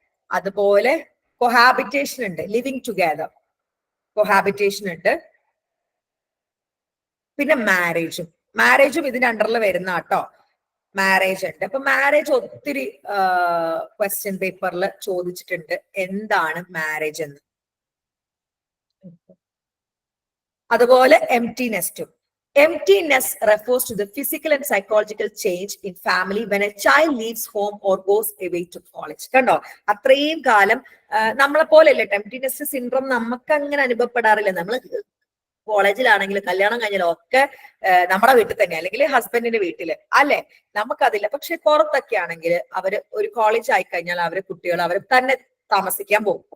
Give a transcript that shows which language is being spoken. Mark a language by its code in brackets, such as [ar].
[ml] അതുപോലെ കൊഹാബിറ്റേഷൻ ഉണ്ട്, living together, cohabitation ഉണ്ട്. പിന്നെ മാരേജും ഇതിന്റെ അണ്ടറിൽ വരുന്ന കേട്ടോ. മാരേജ് ഉണ്ട്. അപ്പൊ മാരേജ് ഒത്തിരി ക്വസ്റ്റ്യൻ പേപ്പറിൽ ചോദിച്ചിട്ടുണ്ട്, എന്താണ് മാരേജ് എന്ന്. അതുപോലെ empty നെസ്റ്റും. [en] Empty nest refers to the physical and psychological change in family when a child leaves home or goes away to college. [ml] കണ്ടോ, അത്രയും കാലം നമ്മളെ പോലെയല്ലേ എംപ്റ്റി നെസ്റ്റ് സിൻഡ്രോം നമുക്ക് അങ്ങനെ അനുഭവപ്പെടാറില്ല. നമ്മൾ കോളേജിലാണെങ്കിലും കല്യാണം കഴിഞ്ഞാലും ഒക്കെ നമ്മുടെ വീട്ടിൽ തന്നെ, അല്ലെങ്കിൽ ഹസ്ബൻഡിന്റെ വീട്ടില് അല്ലെ, നമുക്കതില്ല. പക്ഷെ പുറത്തൊക്കെ ആണെങ്കിൽ അവര് ഒരു കോളേജ് ആയി കഴിഞ്ഞാൽ അവരെ കുട്ടികൾ അവർ തന്നെ താമസിക്കാൻ പോകും.